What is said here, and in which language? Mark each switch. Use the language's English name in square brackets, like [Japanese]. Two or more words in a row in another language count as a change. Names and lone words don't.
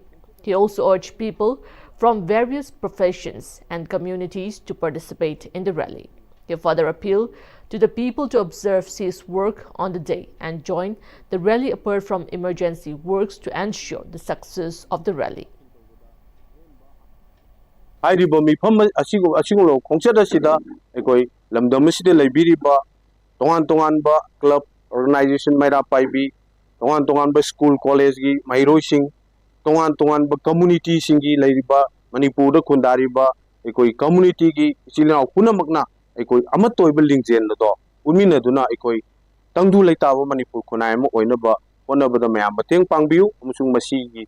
[English] He also urged people from various professions and communities to participate in the rally. He further appealed to the people to observe cease work on the day and join the rally apart from emergency works to ensure the success of the rally. [Manipuri] Tongan-tongan [English] club organization [Manipuri] maira paibi, tongan-tongan [English] school college [Manipuri] gi mairoi sing, tongan-tongan community singi lairiba Manipur da khundariba ekoi community gi silina punamakna ekoi amatoiba lingjen do unmina duna ekoi tangdu leitaba Manipur khunai ma oinaba honabada mayam bateng pangbiu amusung masi gi